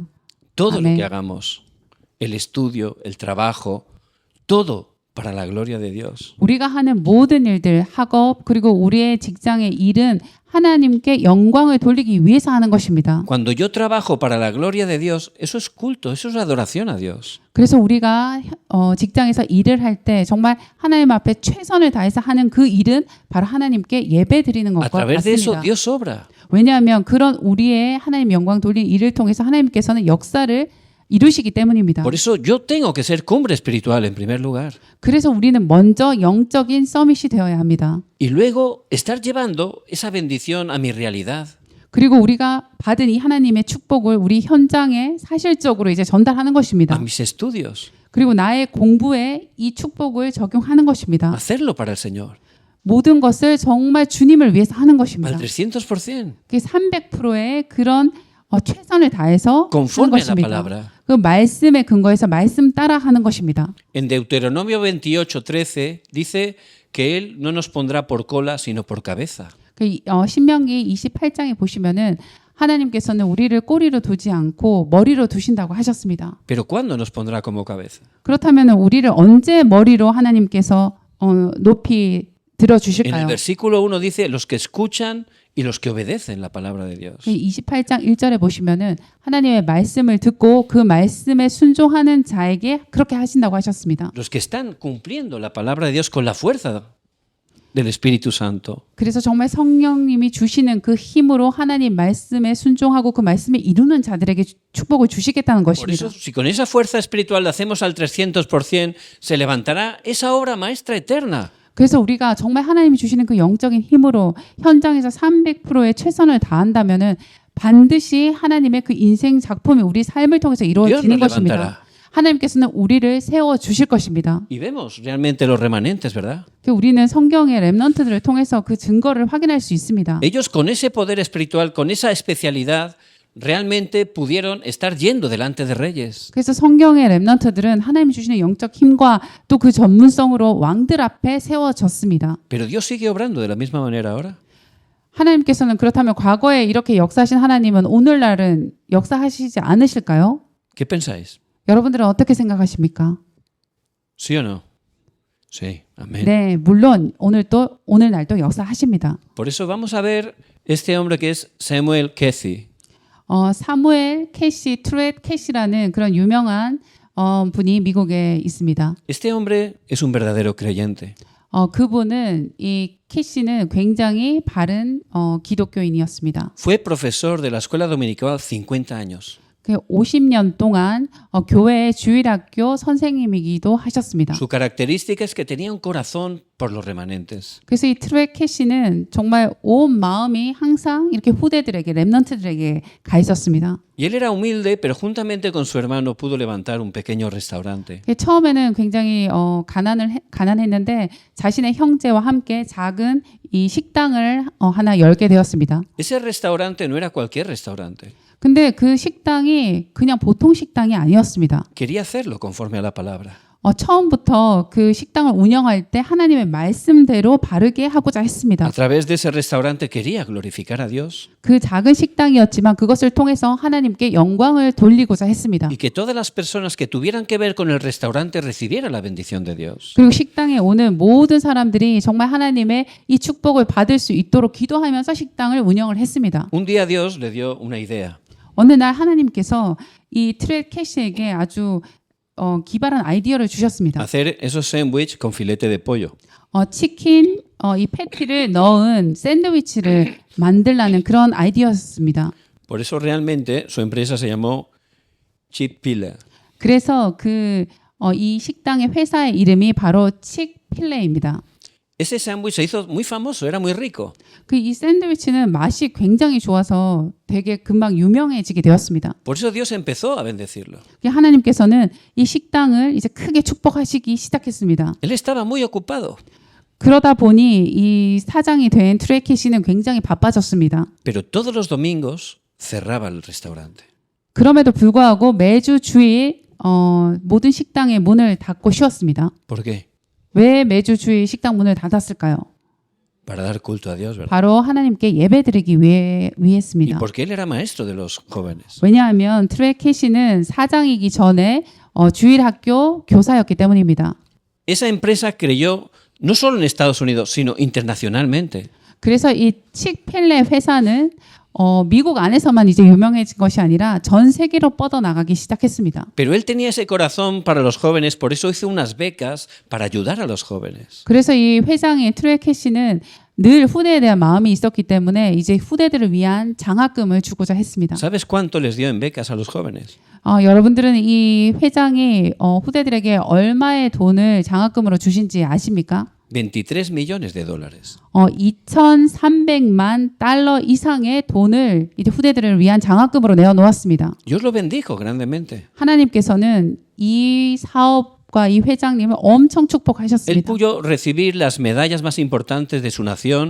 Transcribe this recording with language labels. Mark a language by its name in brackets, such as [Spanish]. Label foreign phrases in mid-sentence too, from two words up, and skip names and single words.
[Spanish] Todo lo Amén. que hagamos, el estudio, el trabajo, todo para la gloria de Dios. [Korean] 우리가 하는 모든 일들, 학업 그리고 우리의 직장의 일은 하나님께 영광을 돌리기 위해서 하는 것입니다. [Spanish] Cuando yo trabajo para la gloria de Dios, eso es culto, eso es adoración a Dios. [Korean] 그래서 우리가 직장에서 일을 할 때 정말 하나님 앞에 최선을 다해서 하는 그 일은 바로 하나님께 예배 드리는 [Spanish] A [Korean] 것과 [Spanish] través de eso [Korean] 같습니다. [Spanish] Dios obra. [Korean] 왜냐하면 그런 우리의 하나님 영광 돌리는 일을 통해서 하나님께서는 역사를 이루시기 때문입니다. [Spanish] Por eso yo tengo que ser cumbre espiritual en primer lugar. [Korean] 그래서 우리는 먼저 영적인 서밋이 되어야 합니다. [Spanish] Y luego estar llevando esa bendición a mi realidad. [Korean] 그리고 우리가 받은 이 하나님의 축복을 우리 현장에 사실적으로 이제 전달하는 [Spanish] a [Korean] 것입니다. [Spanish] mis estudios, [Korean] 그리고 나의 공부에 이 축복을 적용하는 것입니다. [Spanish] hacerlo para el Señor, [Korean] 모든 것을 정말 주님을 위해서 하는 [Spanish] al [Korean] 것입니다. [Spanish] 300%, [Korean] 그게 300%의 그런 최선을 다해서 하는 [Spanish] conforme a la [Korean] 것입니다. [Spanish] palabra. [Korean] 그 말씀에 근거해서 말씀 따라 하는 것입니다. [Spanish] En Deuteronomio 28:13 dice que Él no nos pondrá por cola, sino por cabeza. [Korean] 신명기 28장에 보시면은 하나님께서는 우리를 꼬리로 두지 않고 머리로 두신다고 하셨습니다. [Spanish] Pero ¿cuándo nos pondrá como cabeza? [Korean] 그렇다면 우리를 언제 머리로 하나님께서 높이 [Spanish] En el [Korean] 들어주실까요? [Spanish] versículo 1 dice los que escuchan y los que obedecen la palabra de Dios. [Korean] 28장 1절에 보시면은 하나님의 말씀을 듣고 그 말씀에 순종하는 자에게 그렇게 하신다고 하셨습니다. [Spanish] Los que están cumpliendo la palabra de Dios con la fuerza del Espíritu Santo. [Korean] 그래서 정말 성령님이 주시는 그 힘으로 하나님 말씀에 순종하고 그 말씀을 이루는 자들에게 축복을 주시겠다는 [Spanish] Por [Korean] 것입니다. [Spanish] eso, si con esa fuerza espiritual la hacemos al 300%, se levantará esa obra maestra eterna. [Korean] 그래서 우리가 정말 하나님이 주시는 그 영적인 힘으로 현장에서 300%의 최선을 다한다면은 반드시 하나님의 그 인생 작품이 우리 삶을 통해서 [Spanish] Dios [Korean] 이루어지는 [Spanish] nos [Korean] 것입니다. [Spanish] levantará. [Korean] 하나님께서는 우리를 세워 주실 것입니다. [Spanish] Y vemos realmente los remanentes, ¿verdad? [Korean] 우리는 성경의 렘넌트들을 통해서 그 증거를 확인할 수 있습니다. [Spanish] Ellos con ese poder espiritual, con esa especialidad, realmente pudieron estar yendo delante de reyes. [Korean] 그래서 성경의 렘넌트들은 하나님이 주시는 영적 힘과 또 그 전문성으로 왕들 앞에 세워졌습니다. [Spanish] Pero Dios sigue obrando de la misma manera ahora. [Korean] 하나님께서는 그렇다면 과거에 이렇게 역사하신 하나님은 오늘날은 역사하시지 않으실까요? [Spanish] ¿Qué pensáis? [Korean] 여러분들은 어떻게 생각하십니까? [Spanish] ¿Sí o no? Sí, amén. [Korean] 네, 물론 오늘날도 역사하십니다. [Spanish] Por eso vamos a ver este hombre que es Samuel Kesey. [Korean] 사무엘 캐시, 트렛 캐시라는 그런 유명한 분이 미국에 있습니다. [Spanish] Este hombre es un verdadero creyente. [Korean] 그분은 이 캐시는 굉장히 바른 기독교인이었습니다. [Spanish] Fue profesor de la escuela dominical 50 años. [Korean] 50년 동안 교회 주일학교 선생님이기도 하셨습니다. [Spanish] Su característica es que tenía un corazón por los remanentes. [Korean] 그래서 이 트렛 캐시는 정말 온 마음이 항상 이렇게 후대들에게 렘넌트들에게 가 있었습니다. [Spanish] Y él era humilde, pero juntamente con su hermano pudo levantar un pequeño restaurante. [Korean] 처음에는 굉장히 가난했는데 자신의 형제와 함께 작은 이 식당을 하나 열게 되었습니다. [Spanish] Ese restaurante no era cualquier restaurante. [Korean] 근데 그 식당이 그냥 보통 식당이 아니었습니다. [Spanish] Quería hacerlo conforme a la palabra. [Korean] 처음부터 그 식당을 운영할 때 하나님의 말씀대로 바르게 하고자 했습니다. [Spanish] A través de ese restaurante quería glorificar a Dios [Korean] 그 작은 식당이었지만 그것을 통해서 하나님께 영광을 돌리고자 했습니다. [Spanish] y que todas las personas que tuvieran que ver con el restaurante recibieran la bendición de Dios. [Korean] 그리고 식당에 오는 모든 사람들이 정말 하나님의 이 축복을 받을 수 있도록 기도하면서 식당을 운영을 했습니다. [Spanish] Un día Dios le dio una idea. [Korean] 어느 날 하나님께서 이 트렛 캐시에게 아주 기발한 아이디어를 주셨습니다. [Spanish] Hacer esos sándwiches con filete de pollo. [Korean] 치킨 이 패티를 넣은 샌드위치를 만들라는 그런 아이디어였습니다. [Spanish] Por eso realmente su empresa se llamó Chick-fil-A. [Korean] 그래서 이 식당의 회사의 이름이 바로 칙필레입니다. [Spanish] Ese sándwich se hizo muy famoso, era muy rico. [Korean] 이 샌드위치는 맛이 굉장히 좋아서 되게 금방 유명해지게 되었습니다. [Spanish] Por eso Dios empezó a bendecirlo. [Korean] 하나님께서는 이 식당을 이제 크게 축복하시기 시작했습니다. [Spanish] Él estaba muy ocupado. [Korean] 그러다 보니 이 사장이 된 트렛 캐시는 굉장히 바빠졌습니다. [Spanish] Pero todos los domingos cerraba el restaurante. [Korean] 그럼에도 불구하고 매주 주일 모든 식당의 문을 닫고 쉬었습니다. [Spanish] ¿Por qué? [Korean] 왜 매주 주일 식당 문을 닫았을까요? [Spanish] Para dar culto a Dios, ¿verdad? [Korean] 바로 하나님께 예배드리기 [Spanish] Y [Korean] 위했습니다. [Spanish] porque él era maestro de los jóvenes. [Korean] 왜냐하면 트렛 캐시는 사장이기 전에 주일 학교 교사였기 때문입니다. [Spanish] Esa empresa creyó no solo en Estados Unidos, sino internacionalmente. [Korean] 그래서 이 칙필레 회사는 미국 안에서만 이제 유명해진 것이 아니라 전 세계로 뻗어나가기 시작했습니다. [Spanish] Pero él tenía ese corazón para los jóvenes, por eso hizo unas becas para ayudar a los jóvenes. [Korean] 그래서 이 회장의 트렛 캐시는 늘 후대에 대한 마음이 있었기 때문에 이제 후대들을 위한 장학금을 주고자 했습니다. [Spanish] ¿Sabes cuánto les dio en becas a los jóvenes? [Korean] 여러분들은 이 회장이 후대들에게 얼마의 돈을 장학금으로 주신지 아십니까? [Spanish] 23 millones de dólares. [Korean] 2,300만 달러 이상의 돈을 이제 후대들을 위한 장학금으로 내어 놓았습니다. [Spanish] Dios lo bendijo grandemente. [Korean] 하나님께서는 이 사업과 이 회장님을 엄청 [Spanish] Él [Korean] 축복하셨습니다. [Spanish] pudo recibir las medallas más importantes de su nación.